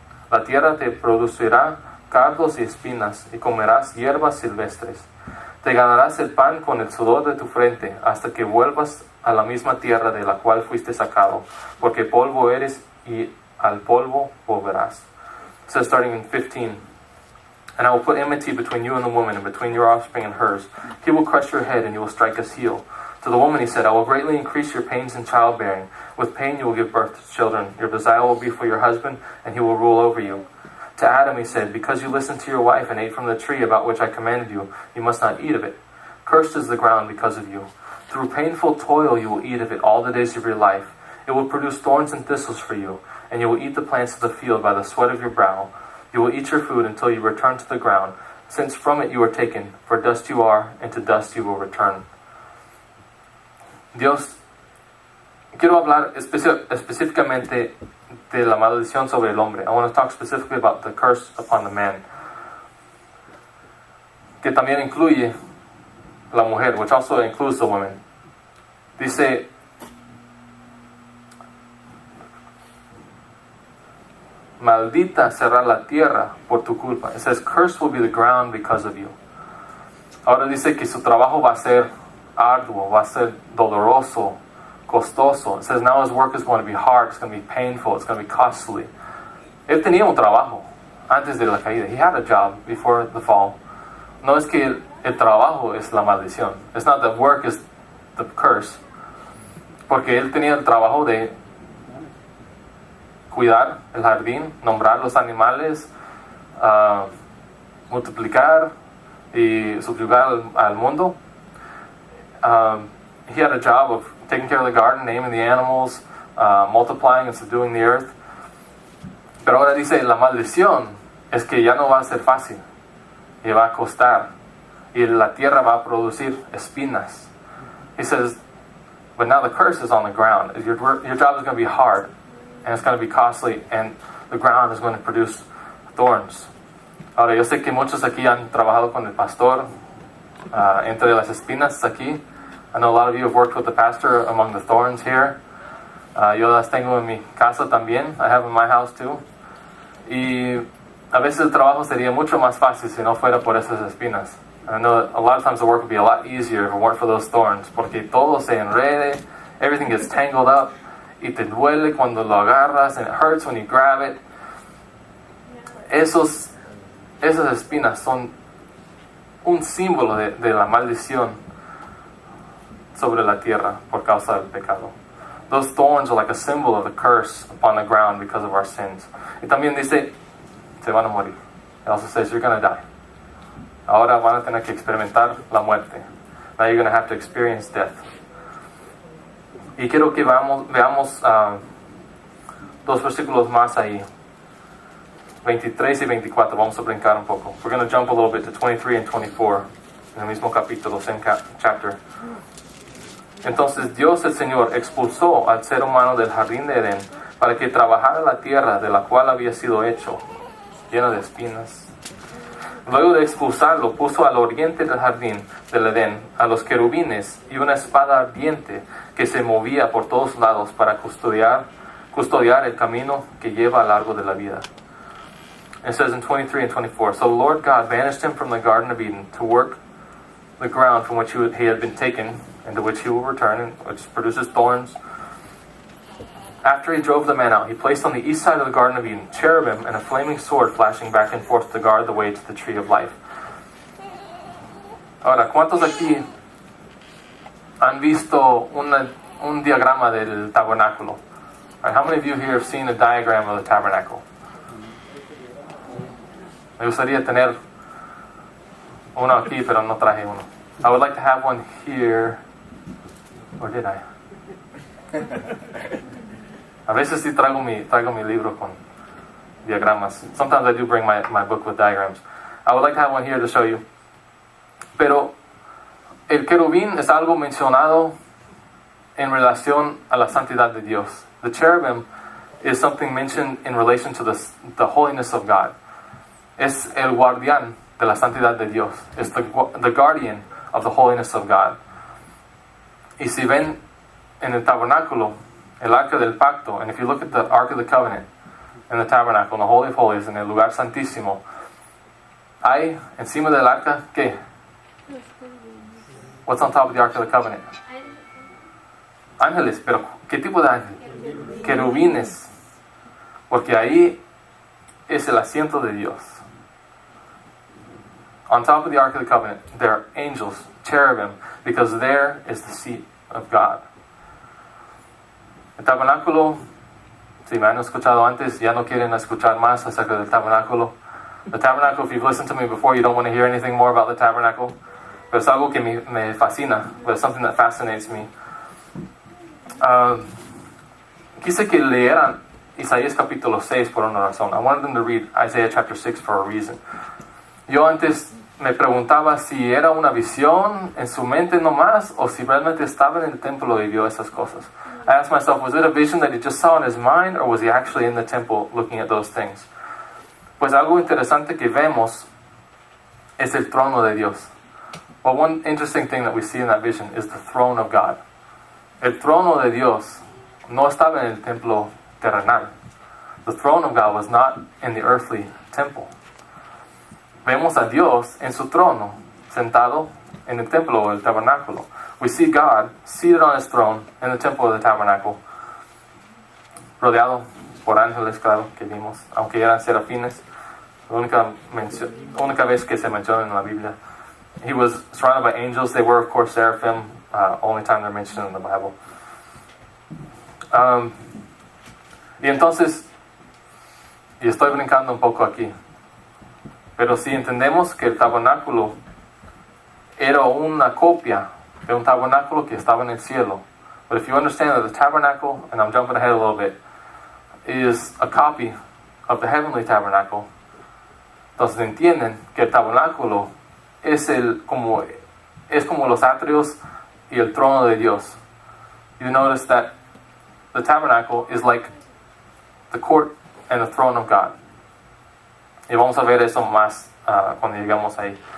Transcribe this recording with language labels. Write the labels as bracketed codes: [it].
[es] La tierra te producirá cardos y espinas y comerás hierbas silvestres. Te ganarás el pan con el sudor de tu frente hasta que vuelvas a la misma tierra de la cual fuiste sacado, porque polvo eres y al polvo volverás. [en] So starting in 15, and I will put enmity between you and the woman, and between your offspring and hers. He will crush your head, and you will strike his heel. To the woman he said, I will greatly increase your pains in childbearing. With pain you will give birth to children. Your desire will be for your husband, and he will rule over you. To Adam he said, because you listened to your wife and ate from the tree about which I commanded you, you must not eat of it. Cursed is the ground because of you. Through painful toil you will eat of it all the days of your life. It will produce thorns and thistles for you, and you will eat the plants of the field by the sweat of your brow. You will eat your food until you return to the ground, since from it you are taken, for dust you are, and to dust you will return. [es] Quiero hablar específicamente de la maldición sobre el hombre. [en] I want to talk specifically about the curse upon the man, [es] que también incluye la mujer, [en] which also includes the woman. [es] Dice, maldita será la tierra por tu culpa. [en] It says, cursed will be the ground because of you. [es] Ahora dice que su trabajo va a ser arduo, va a ser doloroso, costoso. [en] It says now his work is going to be hard, it's going to be painful, it's going to be costly. [es] Él tenía un trabajo antes de la caída. [en] He had a job before the fall. [es] No es que el trabajo es la maldición. [en] It's not that work is the curse. [es] Porque él tenía el trabajo de cuidar el jardín, nombrar los animales, multiplicar y subyugar al mundo. [en] He had a job of taking care of the garden, naming the animals, multiplying and subduing the earth. [es] Pero ahora dice, la maldición es que ya no va a ser fácil, y va a costar, y la tierra va a producir espinas. [en] He says, but now the curse is on the ground. Your job is going to be hard, and it's going to be costly, and the ground is going to produce thorns. [es] Ahora, yo sé que muchos aquí han trabajado con el pastor, entre las espinas aquí. [en] I know a lot of you have worked with the pastor among the thorns here. [es] Yo las tengo en mi casa también. [en] I have in my house too. [es] Y a veces el trabajo sería mucho más fácil si no fuera por esas espinas. [en] I know a lot of times the work would be a lot easier if it weren't for those thorns, [es] porque todo se enrede, [en] everything gets tangled up, [es] y te duele cuando lo agarras, [en] and it hurts when you grab it. [es] Esas espinas son un símbolo de la maldición sobre la tierra por causa del pecado. [en] Those thorns are like a symbol of the curse upon the ground because of our sins. [es] Y también dice, se van a morir. [en] It also says, you're going to die. [es] Ahora van a tener que experimentar la muerte. [en] Now you're going to have to experience death. [es] Y quiero que veamos dos versículos más ahí. 23 y 24. Vamos a brincar un poco. [en] We're going to jump a little bit to 23 and 24. [es] En el mismo capítulo, [en] same chapter. [es] Entonces Dios el Señor expulsó al ser humano del jardín de Edén para que trabajara la tierra de la cual había sido hecho, llena de espinas. Luego de expulsarlo, puso al oriente del jardín del Edén a los querubines y una espada ardiente que se movía por todos lados para custodiar el camino que lleva al largo de la vida. [en] It says in 23 and 24, so the Lord God banished him from the Garden of Eden to work the ground from which he had been taken, and to which he will return, and which produces thorns. After he drove the man out, he placed on the east side of the Garden of Eden cherubim and a flaming sword flashing back and forth to guard the way to the tree of life. [es] Ahora, ¿cuántos aquí han visto un diagrama del tabernáculo? [en] Right, how many of you here have seen a diagram of the tabernacle? [es] Me gustaría tener uno aquí, pero no traje uno. [en] I would like to have one here. Or did I? [es] A veces sí traigo mi libro con diagramas. [en] Sometimes I do bring my book with diagrams. I would like to have one here to show you. [es] Pero el querubín es algo mencionado en relación a la santidad de Dios. [en] The cherubim is something mentioned in relation to the holiness of God. [es] Es el guardián de la santidad de Dios. [en] It's the guardian of the holiness of God. [es] Y si ven en el tabernáculo, el arca del pacto, [en] and if you look at the Ark of the Covenant in the tabernacle, in the Holy of Holies, [es] en el lugar santísimo, hay encima del arca, ¿qué? [en] What's on top of the Ark of the Covenant? [es] Ángeles, pero ¿qué tipo de ángeles? Querubines, porque ahí es el asiento de Dios. [en] On top of the Ark of the Covenant, there are angels, cherubim, because there is the seat of God. [es] El tabernáculo, si me han escuchado antes, ya no quieren escuchar más acerca del tabernáculo. [en] The tabernacle, if you've listened to me before, you don't want to hear anything more about the tabernacle. [es] Pero es algo que me fascina. [en] It's something that fascinates me. [es] Quise que leeran Isaías capítulo 6 por una razón. [en] I wanted them to read Isaiah chapter 6 for a reason. [es] Yo antes me preguntaba si era una visión en su mente nomás o si realmente estaba en el templo y vio esas cosas. [en] I asked myself, was it a vision that he just saw in his mind, or was he actually in the temple looking at those things? [es] Pues algo interesante que vemos es el trono de Dios. [en] Well, one interesting thing that we see in that vision is the throne of God. [es] El trono de Dios no estaba en el templo terrenal. [en] The throne of God was not in the earthly temple. [es] Vemos a Dios en su trono, sentado en el templo o el tabernáculo. [en] We see God seated on his throne in the temple of the tabernacle, [es] rodeado por ángeles, claro, que vimos, aunque eran serafines. La única vez que se menciona en la Biblia. [en] He was surrounded by angels. They were, of course, seraphim. Only time they're mentioned in the Bible. [es] Y entonces, y estoy brincando un poco aquí, pero si entendemos que el tabernáculo era una copia de un tabernáculo que estaba en el cielo. [en] But if you understand that the tabernacle, and I'm jumping ahead a little bit, is a copy of the heavenly tabernacle, [es] entonces entienden que el tabernáculo es como los atrios y el trono de Dios. [en] You notice that the tabernacle is like the court and the throne of God. [es] Y vamos a ver eso más cuando llegamos ahí.